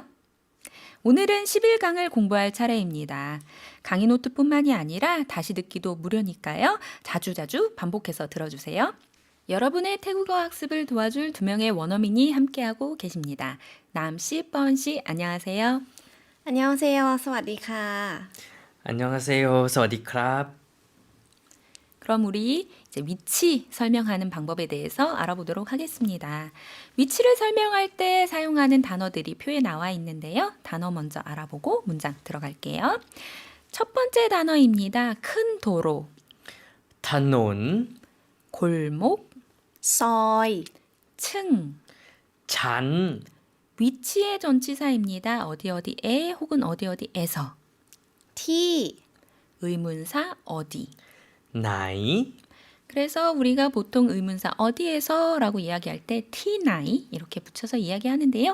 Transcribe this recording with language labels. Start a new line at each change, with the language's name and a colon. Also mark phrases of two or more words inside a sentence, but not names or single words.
Korean: 오늘은 11강을 공부할 차례입니다. 강의 노트뿐만이 아니라 다시 듣기도 무료니까요. 자주자주 반복해서 들어주세요. 여러분의 태국어 학습을 도와줄 두 명의 원어민이 함께하고 계십니다. 남씨, 뻔씨, 안녕하세요. 안녕하세요.
Thai: สวัสดีค่ะ
Korean: 안녕하세요.
Thai: สวัสดีครับ.
Korean: 그럼 우리 이제 위치 설명하는 방법에 대해서 알아보도록 하겠습니다. 위치를 설명할 때 사용하는 단어들이 표에 나와 있는데요. 단어 먼저 알아보고 문장 들어갈게요. 첫 번째 단어입니다. 큰 도로,
Thai: ถนน
Korean: 골목,
Thai: ซอย
Korean: 층,
Thai: ชั้น
Korean: 위치의 전치사입니다. 어디 어디에 혹은 어디 어디에서.
Thai: ที่
Korean: 의문사 어디.
Thai: ไหน
Korean: 그래서 우리가 보통 의문사 어디에서라고 이야기할 때 티나이 이렇게 붙여서 이야기하는데요.